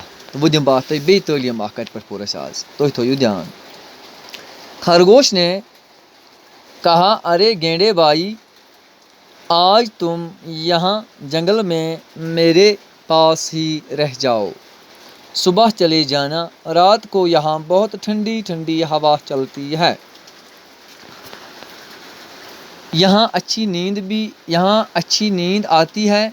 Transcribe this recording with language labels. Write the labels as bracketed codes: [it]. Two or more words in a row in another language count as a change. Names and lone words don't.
[ks] تہٕ وۄنۍ دِمہٕ بہٕ اتھ تۄہہِ بیٚیہِ تعلیٖم اکھ کتہِ پٮ۪ٹھ پوٚر اَسہِ آز، تُہۍ تھٲیِو دھیان۔ [ur] خرگوش نے کہا، ارے گینڈے بھائی، آج تم یہاں جنگل میں میرے پاس ہی رہ جاؤ، صبح چلے جانا، رات کو یہاں بہت ٹھنڈی ٹھنڈی ہوا چلتی ہے، یہاں اچھی نیند آتی ہے۔